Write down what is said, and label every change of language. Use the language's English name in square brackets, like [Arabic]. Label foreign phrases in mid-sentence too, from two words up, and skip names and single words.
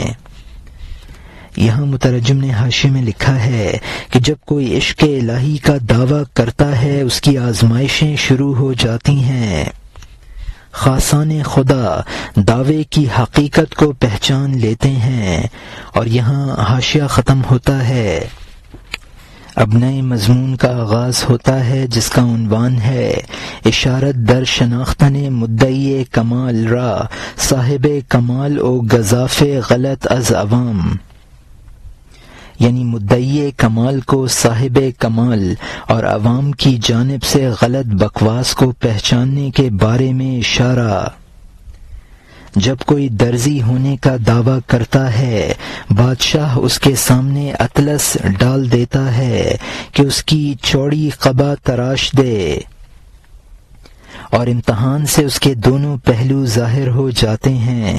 [Urdu] یہاں مترجم نے حاشیے میں لکھا ہے کہ جب کوئی عشق الہی کا دعویٰ کرتا ہے اس کی آزمائشیں شروع ہو جاتی ہیں، خاصان خدا دعوے کی حقیقت کو پہچان لیتے ہیں۔ اور یہاں حاشیہ ختم ہوتا ہے، اب نئے مضمون کا آغاز ہوتا ہے جس کا عنوان ہے [Persian] اشارت در شناختن مدعی کمال را صاحب کمال و گزاف غلط از عوام، [Urdu] یعنی مدعی کمال کو صاحب کمال اور عوام کی جانب سے غلط بکواس کو پہچاننے کے بارے میں اشارہ۔ جب کوئی درزی ہونے کا دعویٰ کرتا ہے بادشاہ اس کے سامنے اطلس ڈال دیتا ہے کہ اس کی چوڑی قبا تراش دے، اور امتحان سے اس کے دونوں پہلو ظاہر ہو جاتے ہیں۔